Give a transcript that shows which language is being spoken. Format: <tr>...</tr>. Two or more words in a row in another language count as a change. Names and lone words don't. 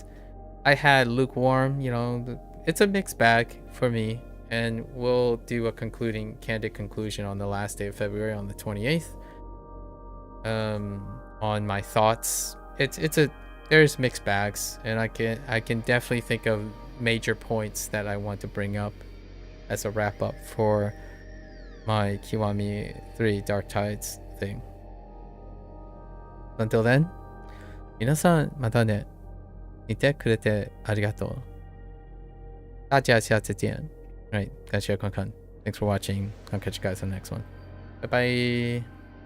<en>I had lukewarm, you know, it's a mixed bag for me, and we'll do a candid conclusion on the last day of February, on the 28th, on my thoughts. There's mixed bags, and I can definitely think of major points that I want to bring up as a wrap up for my Kiwami 3 Dark Tides thing. Until then,</en> <ja>皆さんまたね。見てくれてありがとう。</ja> <zh>大家下次见。Right, 感谢观看。</zh> <en>Thanks for watching. I'll catch you guys on the next one. Bye bye.</en>